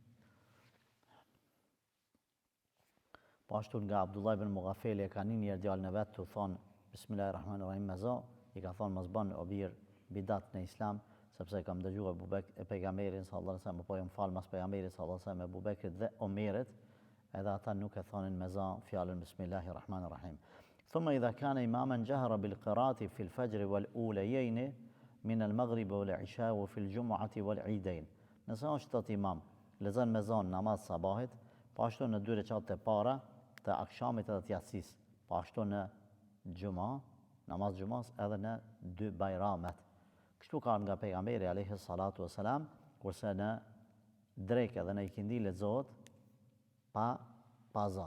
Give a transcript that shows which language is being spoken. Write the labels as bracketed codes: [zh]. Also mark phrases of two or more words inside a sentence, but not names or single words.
[sq] Po ashtu nga Abdullah ibn Mughafeli e ka një djalin e vetë të thonë Bismillahirrahmanirrahim me zo, i ka thonë mos bën o birë bidat në islam, sepse kam dëgjuar pejgamberin [ar] صلى الله عليه وسلم, [sq] po jam fal mas pejgamberit [ar] صلى الله عليه وسلم, [sq] Ebu Bekrit dhe Omerit, edhe ata nuk e thonin me za fjalën Bismillahirrahmanirrahim. [ar] ثم إذا كان إماما جهر بالقراءة في الفجر والأوليين من المغرب والعشاء وفي الجمعة والعيدين. [sq] Nëse është thot imam, lexon me zon namaz sabahit, po ashtu në 2 rekat e para të akshamit edhe të yatsis, po ashtu në xhuma, namaz xhumas edhe në 2 bajramet. Kështu ka nga pejgamberi [ar] عليه الصلاة والسلام, [sq] kurse në drekë dhe në ikindi lexohet pa za.